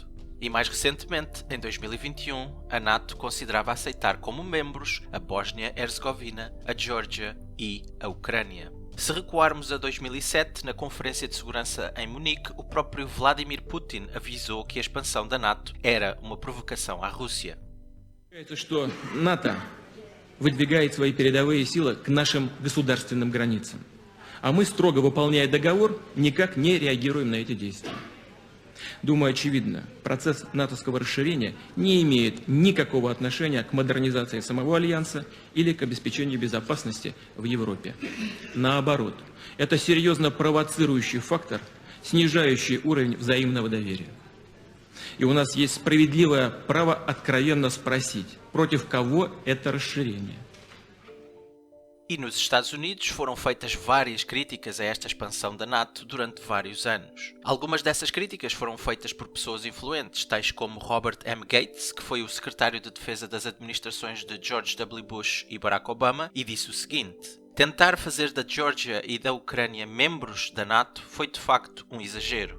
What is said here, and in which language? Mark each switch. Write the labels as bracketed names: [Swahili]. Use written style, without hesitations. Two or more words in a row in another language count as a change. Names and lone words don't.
[Portuguese] E mais recentemente, em 2021, a NATO considerava aceitar como membros a Bósnia-Herzegovina, a Geórgia e a Ucrânia. Se recuarmos a 2007, na Conferência de Segurança em Munique, o próprio Vladimir Putin avisou que a expansão da NATO era uma provocação à Rússia. [Russian] Что НАТО выдвигает свои передовые силы к нашим государственным границам, а мы, строго выполняя договор, никак не реагируем на эти действия. Думаю, очевидно, процесс натовского расширения не имеет никакого отношения к модернизации самого Альянса или к обеспечению безопасности в Европе. Наоборот, это серьезно провоцирующий фактор, снижающий уровень взаимного доверия. И у нас есть справедливое право откровенно спросить, против кого это расширение. [Portuguese] E nos Estados Unidos foram feitas várias críticas a esta expansão da NATO durante vários anos. Algumas dessas críticas foram feitas por pessoas influentes, tais como Robert M. Gates, que foi o secretário de defesa das administrações de George W. Bush e Barack Obama, e disse o seguinte: tentar fazer da Geórgia e da Ucrânia membros da NATO foi de facto um exagero.